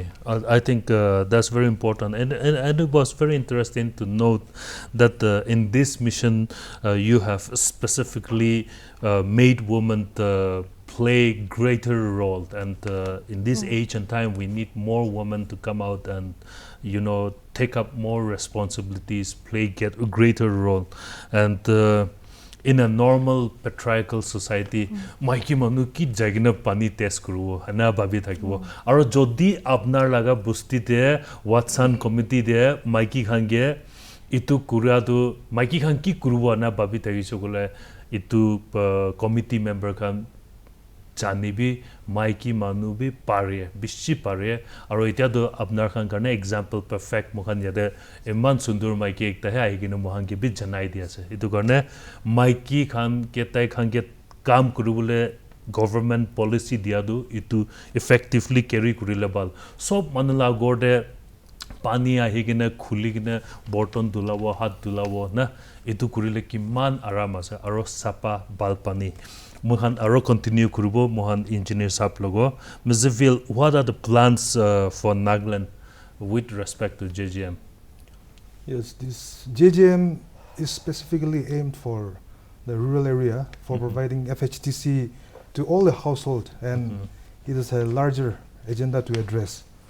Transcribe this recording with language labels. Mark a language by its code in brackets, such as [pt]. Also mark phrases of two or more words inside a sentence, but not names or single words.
[en] I think that's very important, and it was very interesting to note that in this mission you have specifically made women play greater role, and in this age and time we need more women to come out and take up more responsibilities, get a greater role. And in a normal patriarchal society, [nag] maiki manu ki jagina pani test kurubo ana babi thakibo aro jodi apnar laga busti de watson committee de maiki khange itu kuradu maiki khan ki kurubo ana babi thakiso gole itu [en] committee member [nag] khan janibi maiki manu bi pare bishi pare aro etia do apnar khan karne example perfect mohan yade eman sundur maiki ekta hai aigina mohan ke bi janai dia ase itu karne maiki khan ke tai khan ke kam kurubule [en] government policy [nag] dia do itu [en] effectively carry [nag] kurile bal sob manala gorde pani ahigina khuligina borton dulabo hat dulabo na itu kurile kiman aram ase aro sapa bal pani Mohan aro continue kurubo Mohan engineer sap logo Mizivil, [en] what are the plans for Nagaland with respect to JJM? Yes, this JJM is specifically aimed for the rural area for providing FHTC to all the household, and it is a larger agenda to address.